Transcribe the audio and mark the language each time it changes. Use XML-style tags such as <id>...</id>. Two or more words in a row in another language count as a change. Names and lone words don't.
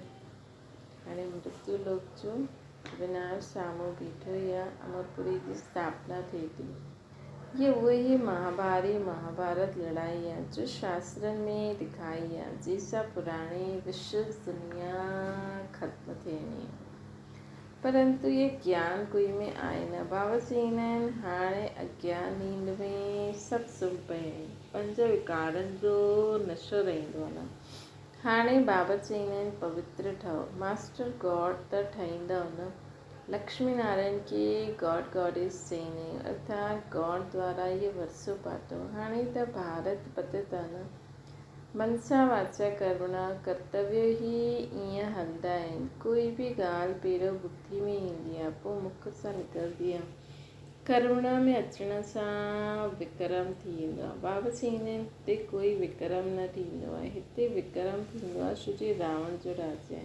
<sd>हाणे मृत्यु लोक जो विनाश साम्हूं बीठो ई आहे। अमरपुरी जी स्थापना थिए थी। ये उहे महाभारत लड़ाई आहे जो शास्त्रनि में लिखाई आहे, जंहिंसां पुराणी विश्व दुनिया ख़त्म थियणी आहे। परंतु ये ज्ञान कोई में आहे न। बाबा चईंदा आहिनि हाणे अज्ञान नींद में सभु सुम्ही पिया आहिनि। पंज विकारनि जो नशो रहंदो आहे न। हाणे बाबा चईंदा आहिनि पवित्र ठहो।</sd> <en>master God</en> <sd>त ठाहींदव न। लक्ष्मी नारायण खे</sd> <en>God goddess</en> <sd>चईंदा आहियूं, अर्थात गॉड द्वारा इहो वरसो पातो। हाणे त भारत पतित आहे न। मनसा वाचा कर्मणा कर्तव्य ई ईअं हलंदा आहिनि। कोई बि ॻाल्हि पहिरियों बुद्धि में ईंदी आहे, पोइ मुख सां निकिरंदी आहे। कर्मणा में अचण सां विक्रम थी वेंदो आहे। बाबा चईंदा आहिनि हिते कोई विक्रम न थींदो आहे, हिते विक्रम थींदो आहे छो जो रावण जो राज्य आहे।</sd>